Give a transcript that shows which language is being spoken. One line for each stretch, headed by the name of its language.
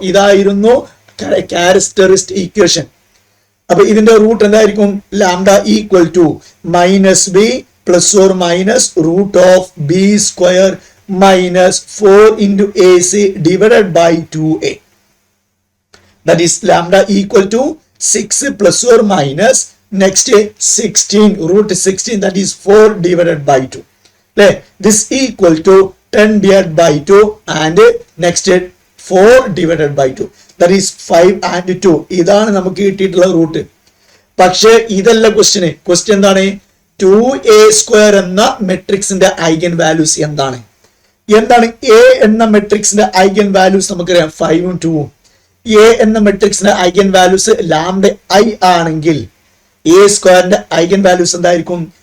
Malayalam: ഇതായിരുന്നു characteristic equation. അപ്പൊ ഇതിന്റെ റൂട്ട് എന്തായിരിക്കും?
English: Lambda equal to minus B plus or minus root of B square minus 4 into AC divided by 2a. That is lambda equal to 6 plus or minus next 16 root 16 that is 4 divided by 2. This equal to 10 divided by 2 and next 4 divided by 2 that is 5 and 2.
Malayalam: ഇതാണ് നമുക്ക് കിട്ടിയിട്ടുള്ള root. പക്ഷേ ഇതല്ല question എന്താണ്? 2a square എന്ന മെട്രിക്സിന്റെ eigen values എന്താണ് A എന്ന മെട്രിക്സിന്റെ ഐഗൻ വാല്യൂസ് നമുക്കറിയാം 5ഉം 2ഉം. എ എന്ന മെട്രിക്സിന്റെ ഐഗൻ വാല്യൂസ് ലാംഡ ഐ ആണെങ്കിൽ എ സ്ക്വയറിന്റെ ഐഗൻ വാല്യൂസ് എന്തായിരിക്കും?